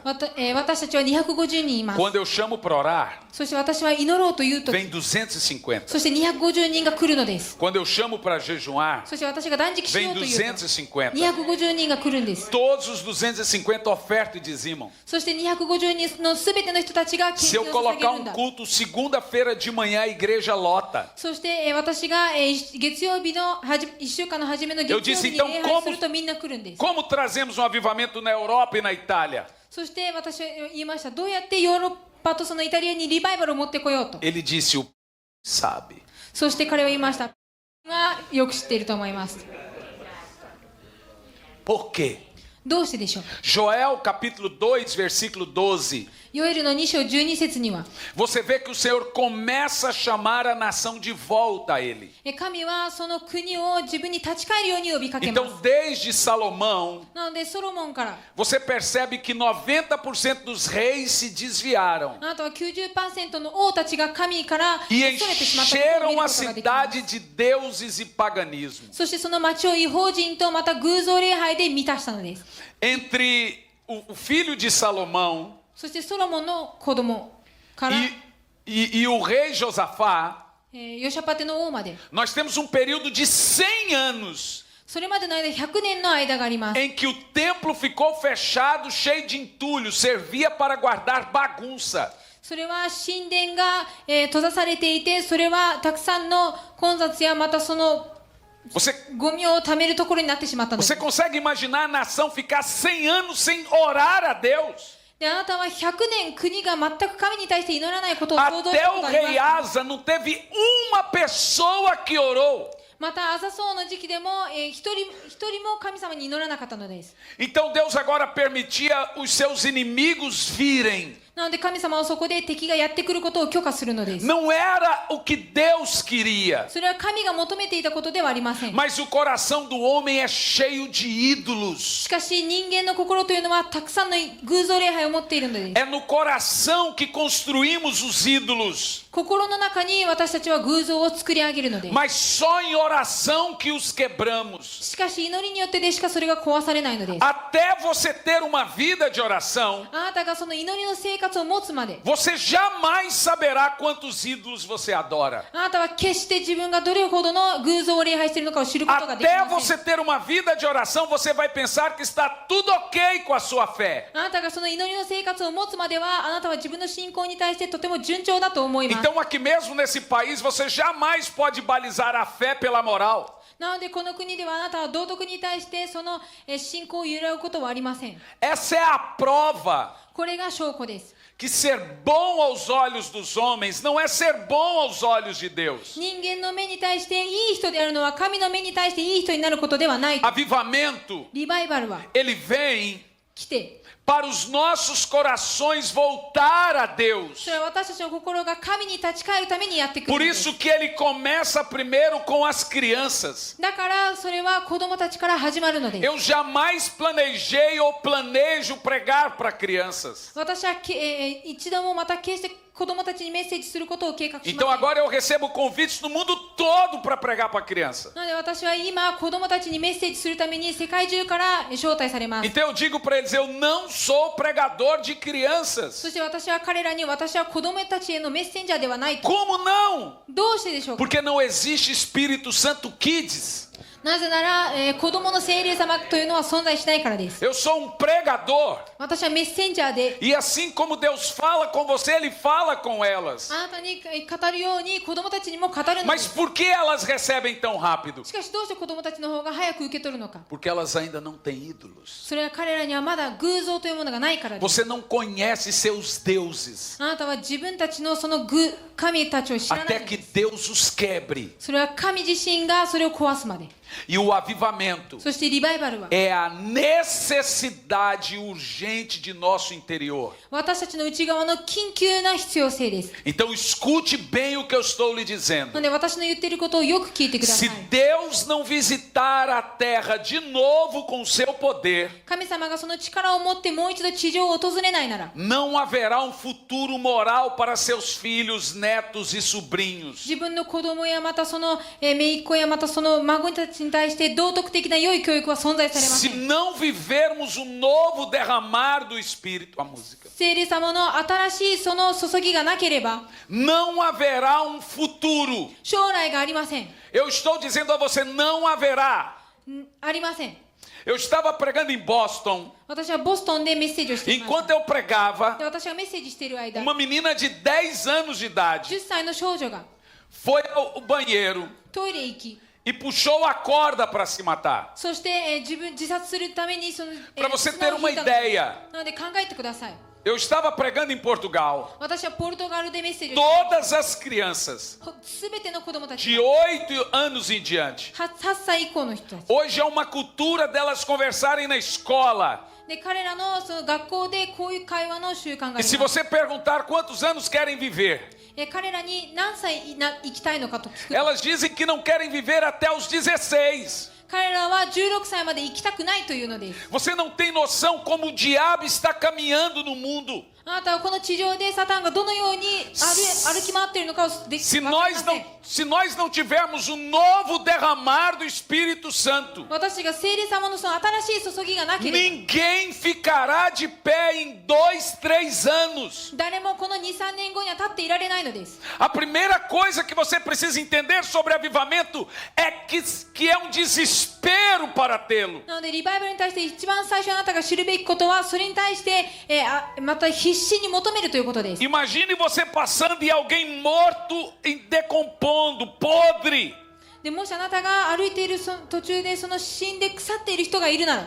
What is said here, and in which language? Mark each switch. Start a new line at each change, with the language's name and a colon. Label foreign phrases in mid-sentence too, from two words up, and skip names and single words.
Japanese: 私たちは250人います。
Portuguese: Quando eu chamo para orar,
Japanese: そして私は祈ろうというとき、
Portuguese: vem 250.
Japanese: そして250人が来るのです。
Portuguese: Quando eu chamo para jejuar,
Japanese: そして私が断食しよ
Portuguese: vem
Japanese: うというと、 250. 250人が来るんです。 す。
Portuguese: Todos os 250 ofertam e dizimam.
Japanese: そして250人のすべての人たちが献
Portuguese: Se
Japanese: 金
Portuguese: eu
Japanese: を捧げ
Portuguese: colocar
Japanese: るん
Portuguese: um
Japanese: だ。
Portuguese: culto segunda-feira de manhã, a igreja lota.
Japanese: そして私が月曜日の1週間の初めの月曜日に礼拝するとみんな来るんです。
Portuguese: Como trazemos um avivamento na Europa e na Itália?
Japanese: そして私は言いました。どうやってヨーロッパとそのイタリアにリバイバルを持ってこようと。
Portuguese: Ele disse, o sabe.
Japanese: そして彼は言いました。がよく知っていると思います。
Portuguese: Por quê?
Japanese: どうしてでしょう。
Portuguese: Joel capítulo 2, versículo 12.
Japanese: ヨエルの2章12節には、
Portuguese: Você vê que o Senhor começa a chamar a nação de volta a Ele.
Japanese: 神はその国を自分に立ち返るように呼びかけます。
Portuguese: Então, desde Salomão,
Japanese: なのでソロモンから、
Portuguese: você percebe que 90% dos reis se desviaram
Japanese: あなたは 90% の王たちが神からそ
Portuguese: e
Japanese: れてしまったことを見
Portuguese: encheram
Japanese: るこ
Portuguese: a
Japanese: とができます。
Portuguese: cidade de deuses e paganismo.
Japanese: そしてその町を異邦人とまた偶像礼拝で満たしたのです。
Portuguese: Entre o filho de Salomão
Japanese: そしてソロモンの子供から、
Portuguese: e o rei Josafá,
Japanese: ヨシャパテの王まで、
Portuguese: nós temos um período de 100 anos
Japanese: それまでの間100年の間があります。
Portuguese: em que o templo ficou fechado, cheio de entulho, servia para guardar bagunça.
Japanese: それは神殿が、閉ざされていて、それはたくさんの混雑やまたその
Portuguese: Você,
Japanese: ゴミを貯めるところになってしまったのです。
Portuguese: você consegue imaginar a nação ficar 100 anos sem orar a Deus?
Japanese: で、あなたは100年国が全く神に対して祈らないことを想像し
Portuguese: Até
Japanese: たこ
Portuguese: o
Japanese: とがあり
Portuguese: rei
Japanese: ます。
Portuguese: Asa não teve uma pessoa que orou.
Japanese: またアザソウの時期でも、一人も神様に祈らなかったのです。
Portuguese: Então Deus agora permitia os seus inimigos virem.
Japanese: なので神様はそこで敵がやってくることを許可するのです。
Portuguese: Não era o que Deus queria,
Japanese: それは神が求めていたことではありません。
Portuguese: mas o coração do homem é cheio de ídolos.
Japanese: しかし人間の心というのはたくさんの偶像礼拝を持っているのです。
Portuguese: É no coração que construímos os ídolos,
Japanese: 心の中に私たちは偶像を作り上げるのです。
Portuguese: mas só em oração que os quebramos.
Japanese: しかし祈りによってでしかそれが壊されないのです。
Portuguese: Até você ter uma vida de oração,
Japanese: あなたがその祈りの生活を持つまで、
Portuguese: você jamais saberá quantos ídolos você adora.
Japanese: あなたは決して自分がどれほどの偶像を礼拝しているのかを知ることができ
Portuguese: Até
Japanese: ません。
Portuguese: você ter uma vida de oração, você vai pensar que está tudo ok com a sua fé.
Japanese: あなたがその祈りの生活を持つまでは、あなたは自分の信仰に対してとても順調だと思います。
Portuguese: Então, aqui mesmo nesse país, você jamais pode balizar a fé pela moral.
Japanese: なのでこの国ではあなたは道徳に対してその信仰を揺らぐことはありません。
Portuguese: Essa é a prova
Japanese: これが証拠です。
Portuguese: que ser bom aos olhos dos homens não é ser bom aos olhos de Deus.
Japanese: 人間の目に対していい人であるのは神の目に対していい人になることではない。
Portuguese: Avivamento,
Japanese: リバイバルは
Portuguese: ele vem
Japanese: 来て、
Portuguese: para os nossos corações voltar a Deus.
Japanese: それは私たちの心が神に立ち返るためにやってくる
Portuguese: Por
Japanese: のです。
Portuguese: isso que ele começa primeiro com as crianças.
Japanese: だからそれは子供たちから始まるのです。
Portuguese: Eu jamais planejei ou planejo pregar para crianças.
Japanese: 私は一度もまた決して子供たちにメッセージすることを計画しません。
Portuguese: Então agora eu recebo convites no mundo todo para pregar para criança.
Japanese: なので私は今子供たちにメッセージするために世界中から招待されます。
Portuguese: Então eu digo para eles, eu não sou pregador de crianças.
Japanese: そして私は彼らに私は子供たちへのメッセンジャーではないと。
Portuguese: Como não?
Japanese: どうしてでしょうか。
Portuguese: Porque não existe Espírito Santo Kids.
Japanese: なぜなら、子供の聖霊様というのは存在しないからです。
Portuguese: Eu sou um pregador.
Japanese: 私はメッセンジャーで、
Portuguese: E assim como Deus fala com você, Ele fala com elas.
Japanese: あなたに語るように子供たちにも語るので
Portuguese: Mas
Japanese: す。
Portuguese: por que elas recebem tão rápido?
Japanese: しかしどうして子供たちの方が早く受け取るのか。
Portuguese: Porque elas ainda não têm ídolos.
Japanese: それは彼らにはまだ偶像というものがないからです。
Portuguese: Você não conhece seus deuses.
Japanese: あなたは自分たちのその神たちを知らない
Portuguese: Até
Japanese: の
Portuguese: que
Japanese: です。
Portuguese: Deus os quebre.
Japanese: それは神自身がそれを壊すまで。
Portuguese: E o avivamento
Japanese: そしてリバイバルは
Portuguese: é a necessidade urgente de nosso interior.
Japanese: 私たちの内側の緊急な必要性です。
Portuguese: Então escute bem o que eu estou lhe
Japanese: な
Portuguese: dizendo.
Japanese: ので私の言っていることをよく聞いてくださ
Portuguese: Se
Japanese: い。
Portuguese: Deus não visitar a terra de novo com seu poder,
Japanese: 神様がその力を持ってもう一度地上を訪れないなら、
Portuguese: não haverá um futuro moral para seus filhos, netos e sobrinhos.
Japanese: 自分の子供やまたその姪っ子やまたその孫たちに対して道徳的な良い教育は存在されませ
Portuguese: Se
Japanese: ん。
Portuguese: não vivermos o novo derramar do Espírito, a música,
Japanese: 聖霊様の新しいその注ぎがなければ
Portuguese: não haverá um futuro.
Japanese: 将来がありません。
Portuguese: Eu estou dizendo a você, não haverá.
Japanese: ありません。
Portuguese: Eu estava pregando em Boston.
Japanese: 私はボストンでメッセージをしていました
Portuguese: Enquanto eu pregava,
Japanese: で私がメッセージしている間
Portuguese: uma menina de 10 anos de idade
Japanese: 10 歳の少女が
Portuguese: foi ao banheiro
Japanese: トイレへ行き
Portuguese: e puxou a corda para se matar.
Japanese: そして、自殺するためにその、
Portuguese: Para você
Japanese: 綱
Portuguese: ter
Japanese: を
Portuguese: uma
Japanese: 引いたのです
Portuguese: ideia,
Japanese: なので考えてください
Portuguese: eu estava pregando em Portugal.
Japanese: 私はポルトガルでメッセージをして
Portuguese: Todas as crianças
Japanese: すべての子供たち
Portuguese: de 8 anos em diante.
Japanese: 8 歳以降の人たち
Portuguese: Hoje é uma cultura delas conversarem na escola.
Japanese: で彼らのその学校でこういう会話の習慣があ
Portuguese: E
Japanese: り
Portuguese: se
Japanese: ます
Portuguese: você perguntar quantos anos querem viver,
Japanese: 彼らに何歳生きたいのかと聞く
Portuguese: elas dizem que não querem viver até os 16.
Japanese: 彼らは16歳まで生きたくないというのです
Portuguese: Você não tem noção como o diabo está caminhando no mundo.
Japanese: あなたはこの地上でサタンがどのように歩き回っているのかをで
Portuguese: Se
Japanese: 分かりません
Portuguese: se nós não tivermos um novo derramar do Espírito Santo,
Japanese: 私が聖霊様のその新しい注ぎがなければ
Portuguese: ninguém ficará de pé em 2, 3 anos.
Japanese: 誰もこの 2,3 年後には立っていられないのです
Portuguese: A primeira coisa que você precisa entender sobre avivamento é que é um desespero para tê-lo.
Japanese: なのでリバイバルに対して一番最初あなたが知るべきことはそれに対して、また必死に求めるということです
Portuguese: Imagine você passando e alguém morto, decompondo, podre.
Japanese: でもしあなたが歩いている途中でその死んで腐っている人がいるなら